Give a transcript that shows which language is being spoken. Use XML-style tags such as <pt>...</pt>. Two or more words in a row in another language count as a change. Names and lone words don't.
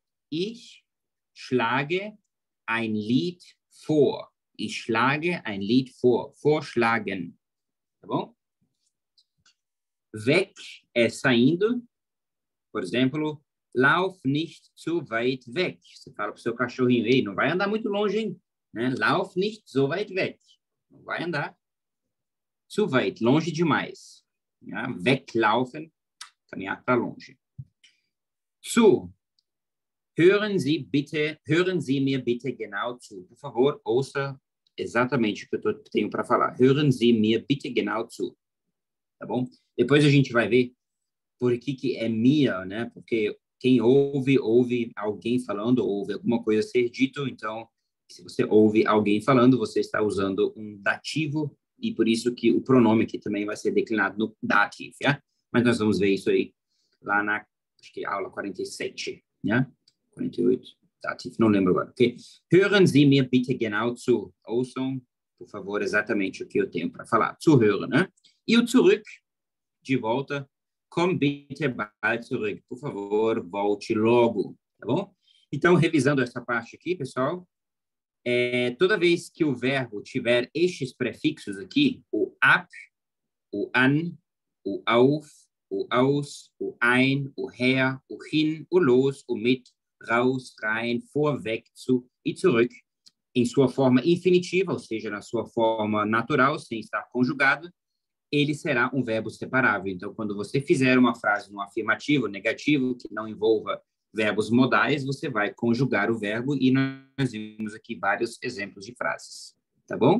<de>Ich schlage ein Lied vor. Ich schlage ein Lied vor. Vorschlagen.</de> <pt>Tá bom? Weg é saindo. Por exemplo,</pt> <de>lauf nicht zu weit weg.</de> <pt>Você fala para o seu cachorrinho, ei, não vai andar muito longe, hein? Né?</pt> <de>Lauf nicht so weit weg.</de> <pt>Não vai andar</pt> <de>zu weit,</de> <pt>longe demais. Ja? Weglaufen, caminhar para longe. Zu.</pt> <de>Hören Sie mir bitte genau zu.</de> <pt>Por favor, ouça exatamente o que eu tenho para falar.</pt> <de>Hören Sie mir bitte genau zu.</de> <pt>Tá bom? Depois a gente vai ver por que é mir, né? Porque quem ouve alguém falando, ouve alguma coisa ser dito. Então, se você ouve alguém falando, você está usando um dativo e por isso que o pronome aqui também vai ser declinado no dativo, yeah? Mas nós vamos ver isso aí lá na, acho que aula 47, né? 48, dativo, não lembro agora, ok?</pt> <de>Hören Sie mir bitte genau zu.</de> <pt>Ouçam, por favor, exatamente o que eu tenho para falar. Zuhören, né? E o zurück, de volta,</pt> <de>komm bitte bald zurück.</de> <pt>Por favor, volte logo, tá bom? Então, revisando essa parte aqui, pessoal, toda vez que o verbo tiver estes prefixos aqui, o ab, o an, o auf, o aus, o ein, o her, o hin, o los, o mit, raus, rein, vor, weg, zu e zurück, em sua forma infinitiva, ou seja, na sua forma natural, sem estar conjugado, ele será um verbo separável. Então, quando você fizer uma frase no afirmativo, negativo, que não envolva verbos modais, você vai conjugar o verbo e nós vimos aqui vários exemplos de frases, tá bom?</pt>